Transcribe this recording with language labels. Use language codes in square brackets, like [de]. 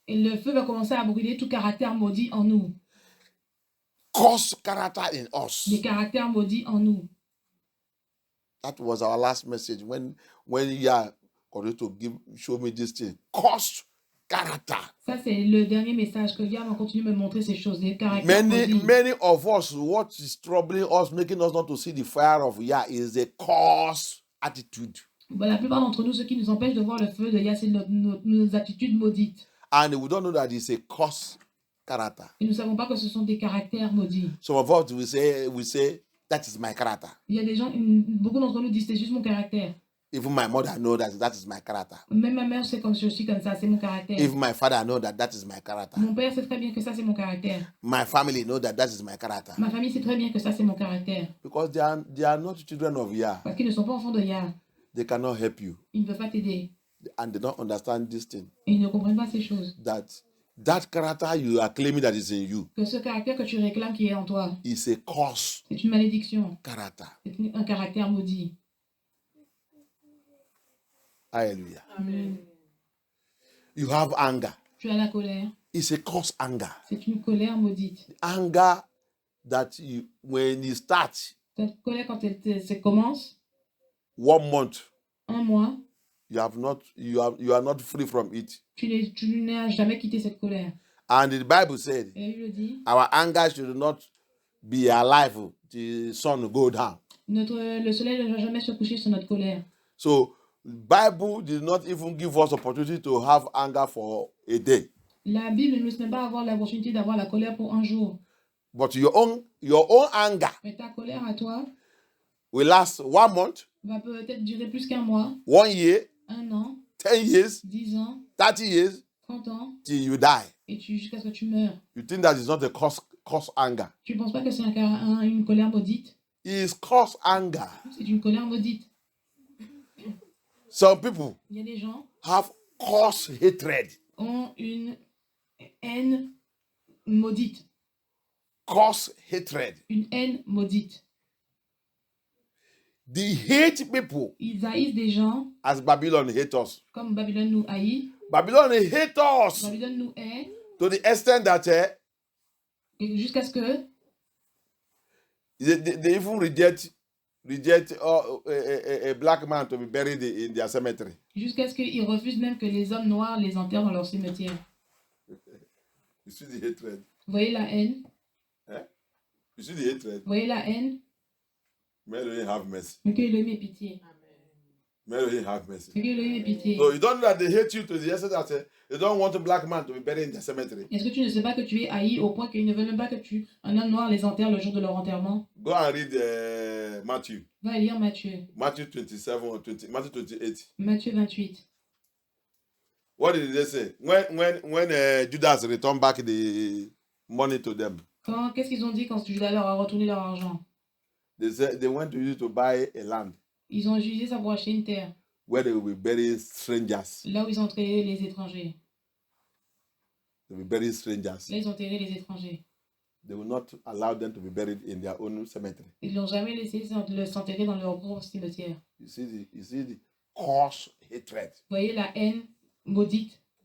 [fr] Et le feu va commencer à brûler tout caractère maudit en nous. [en] Cursed character in us. [fr] Des caractères maudits en nous. [en] That was our last message when Yah continued to show me this thing. Cursed character. [fr] Ça c'est le dernier message que Yah va continuer de me montrer ces choses, des caractères maudits. [en] Many of us, what is troubling us, making us not to see the fire of Yah, is the cursed attitude. [fr] La plupart d'entre nous, ce qui nous empêche de voir le feu de Yah, c'est nos attitudes maudites. [en] And we don't know that it's a cursed character. [fr] Et nous ne savons pas que ce sont des caractères maudits. [en] Some of us we say that is my character. [fr] Il y a des gens, beaucoup d'entre nous disent c'est juste mon caractère. [en] Even my mother knows that is my character. [fr] Même ma mère sait comme je suis comme ça, c'est mon caractère. [en] Even my father knows that is my character. [fr] Mon père sait très bien que ça c'est mon caractère. [en] My family knows that is my character. [fr] Ma famille sait très bien que ça c'est mon caractère. [en] Because they are not children of Yah. [fr] Parce qu'ils ne sont pas enfants de Yah. [en] They cannot help you. [fr] Ils ne peuvent pas t'aider. [en] And they don't understand this thing. [fr] Et ils ne comprennent pas ces choses. [en] That character you are claiming that is in you. [fr] Que ce caractère que tu réclames qui est en toi. [en] Is a curse. [fr] C'est une malédiction. [en] Character. [fr] C'est un caractère maudit. Hallelujah. Amen. [en] You have anger. [fr] Tu as la colère. [en] It's a curse anger. [fr] C'est une colère maudite. [en] Anger that when you start. [fr] Cette colère quand elle commence. [en] 1 month. [fr] Un mois. [en] You are not free from it. [fr] Tu n'as jamais quitté cette colère. [en] And the Bible said, our anger should not be alive till the sun go down. [fr] Le soleil ne va jamais se coucher sur notre colère. [en] So Bible did not even give us opportunity to have anger for a day. [fr] La Bible ne nous laisse pas avoir l'opportunité d'avoir la colère pour un jour. [en] But your own anger. [fr] Mais ta colère à toi [en] will last 1 month. [fr] Va peut-être durer plus qu'un mois. [en] 1 year. [fr] 1 an. [en] 10 years. [fr] 10 ans. [en] 30 years. [fr] 30 ans. [en] Till you die. [fr] Et jusqu'à ce que tu meurs. [en] You think that is not a cause anger? [fr] Tu penses pas que c'est une colère maudite? [en] It is cause anger. [fr] C'est une colère maudite. [en] Some people. [fr] Il y a des gens. [en] Have cause hatred. [fr] Ont une haine maudite. [en] Cause hatred. [fr] Une haine maudite. [en] They hate people. [fr] Ils haïssent des gens. [en] As Babylon hate us. [fr] Comme Babylone nous haït. [en] Babylon hate us. [fr] Babylone nous hait. [en] To the extent that [fr] jusqu'à ce que [en] they even reject a black man to be buried in their cemetery. [fr] Jusqu'à ce qu'ils refusent même que les hommes noirs les enterrent dans leur cimetière. [en] You see the hatred. [fr] Voyez la haine. [en] You see the hatred. [fr] Voyez la haine. [en] May Elohim have mercy. [fr] Mais que Elohim ait pitié. [en] May Elohim have mercy. [fr] Que Elohim ait pitié. [en] So you don't know that they hate you to the extent that they don't want a black man to be buried in the cemetery. [fr] Est-ce que tu ne sais pas que tu es haï au point qu'ils ne veulent même pas que un homme noir les enterre le jour de leur enterrement? [en] Go and read Matthew. [fr] Va lire Matthieu. [en] Matthew 27 or 20. Matthew 28. [fr] Matthieu 28. [en] What did they say? When Judas returned back the money to them? [fr] Qu'est-ce qu'ils ont dit quand Judas leur a retourné leur argent? [en] They said they went to use to buy a land. [fr] Ils ont utilisé ça pour acheter une terre. [en] Where they will be burying strangers. [fr] Là où ils ont enterré les étrangers. [en] They will bury strangers. [fr] Là ils ont enterré les étrangers. [en] They will not allow them to be buried in their own cemetery. [fr] Ils l'ont jamais laissé s'enterrer dans leur propre cimetière. [en] You see the cause hatred. [fr] Vous voyez la haine maudite.